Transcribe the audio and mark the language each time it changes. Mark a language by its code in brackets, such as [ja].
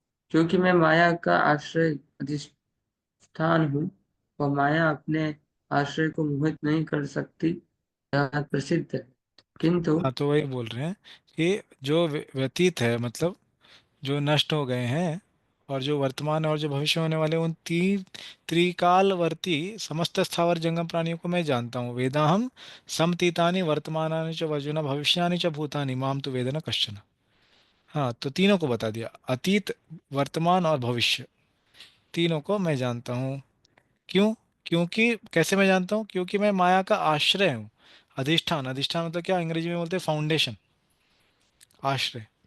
[hi] क्योंकि मैं माया का आश्रय अधिष्ठान हूँ, वह माया अपने आश्रय को मोहित नहीं कर सकती, यह प्रसिद्ध है। किंतु हाँ, तो वही बोल रहे हैं कि जो व्यतीत है, मतलब जो नष्ट हो गए हैं, और जो वर्तमान और जो भविष्य होने वाले, उन तीन त्रिकालवर्ती समस्त स्थावर जंगम प्राणियों को मैं जानता हूँ। [sa] वेदाहम समतीतानि वर्तमानानि च अर्जुन भविष्यानि च भूतानि माम तो वेद न कश्चन। [hi] हाँ, तो तीनों को बता दिया, अतीत, वर्तमान और भविष्य, तीनों को मैं जानता हूँ। क्यों? क्योंकि कैसे मैं जानता हूँ? क्योंकि मैं माया का आश्रय हूँ। अधिष्ठान, अधिष्ठान मतलब क्या, अंग्रेजी में बोलते हैं फाउंडेशन, आश्रय।